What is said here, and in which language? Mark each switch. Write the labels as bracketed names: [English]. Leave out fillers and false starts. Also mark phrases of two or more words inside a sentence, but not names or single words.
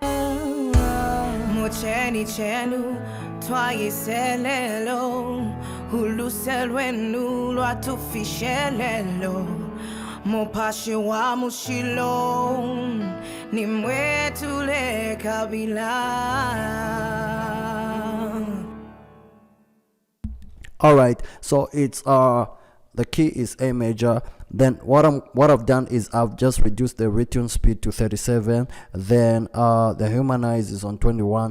[Bemba] mucheni chenu twayiselelo uluselwenu lwatufishelelo mupashi wa mushilo nimwetule kabila. [English] All right, so it's the key is A major. Then what I've done is I've just reduced the retune speed to 37. Then the humanize is on 21.